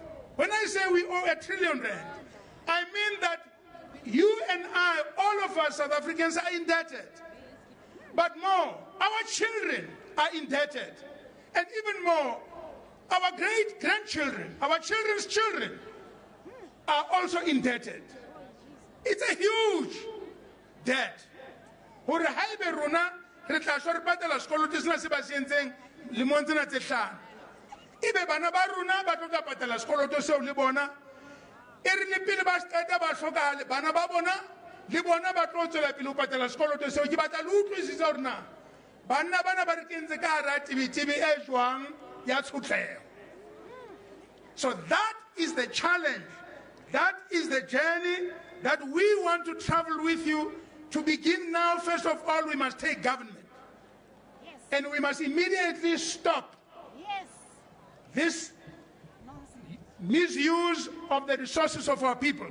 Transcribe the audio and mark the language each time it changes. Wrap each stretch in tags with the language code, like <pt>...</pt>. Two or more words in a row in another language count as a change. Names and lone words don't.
<en>When I say we owe R1 trillion, I mean that you and I, all of us South Africans are indebted. But more, our children are indebted. And even more, our great-grandchildren, our children's children are also indebted. It's a huge debt.</en> <st>Hore haebe rona re tla shwa re patala sekoloto sena se ba se entseng lemong tsena tse hlano. Ebe bana ba rona ba tlo patala sekoloto seo le bona. E re le pele ba qeta ba hlokahale bana ba bona le bona ba tlo tswela pele ho patala sekoloto seo. Ke batla le utlwisisa hore na banna bana ba re kentse ka hara tibitibi e jwang ya tshotleho.</st> <en>So that is the challenge. That is the journey that we want to travel with you. To begin now, first of all, we must take government. Yes. And we must immediately stop this misuse of the resources of our people.</en>